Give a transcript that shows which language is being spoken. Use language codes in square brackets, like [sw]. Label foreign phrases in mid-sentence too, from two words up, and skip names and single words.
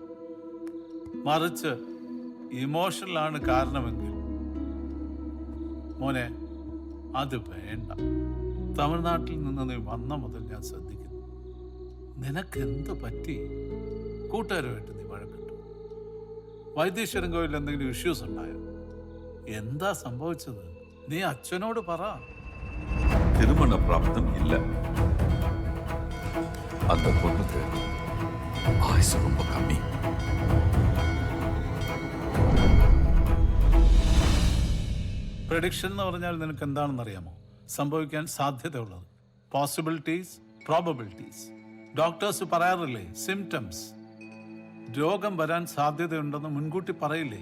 [ml] മറിച്ച് ഇമോഷണലാണ് കാരണമെങ്കിൽ മോനെ അത് വേണ്ട. തമിഴ്നാട്ടിൽ നിന്ന് നീ വന്ന മുതൽ ഞാൻ ശ്രദ്ധിക്കുന്നു, നിനക്കെന്ത് പറ്റി? കൂട്ടുകാരുമായിട്ട് നീ വഴക്കിട്ടു? വൈദ്യേശ്വരൻ കോവിലിൽ എന്തെങ്കിലും ഇഷ്യൂസ് ഉണ്ടായോ? എന്താ സംഭവിച്ചത്? നീ അച്ഛനോട് പറ. [ta] திருமண பிராப்தம் இல்ல. அந்த பொண்ணுக்கு ஆயுசு ரொம்ப கம்மி. [ml] പ്രഡിക്ഷൻ എന്ന് പറഞ്ഞാൽ നിനക്ക് എന്താണെന്ന് അറിയാമോ? സംഭവിക്കാൻ സാധ്യതയുള്ളത്. [en] possibilities, probabilities. [ml] ഡോക്ടേഴ്സ് പറയാറില്ലേ സിംറ്റംസ്. രോഗം വരാൻ സാധ്യതയുണ്ടെന്ന് മുൻകൂട്ടി പറയില്ലേ?